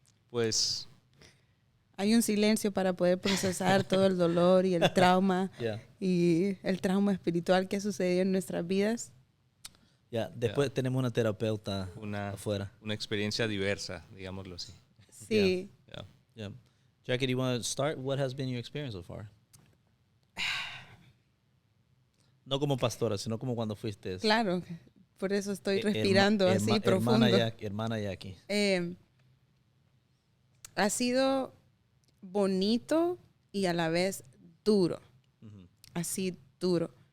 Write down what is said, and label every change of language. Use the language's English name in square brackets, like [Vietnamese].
[Spanish] Pues Hay un silencio para poder procesar todo el dolor y el trauma [English] Yeah. [Spanish] y el trauma espiritual que sucedió en nuestras vidas. [English] Yeah. [Spanish] Después tenemos una terapeuta afuera. una experiencia diversa, digámoslo así. Sí. [English] Yeah. Yeah. Jackie, do you want to start? What has been your experience so far? [Spanish] No como pastora, sino como cuando fuiste. Claro, por eso estoy respirando así profundo. Hermana Jackie. Ha sido bonito y a la vez duro. Así duro.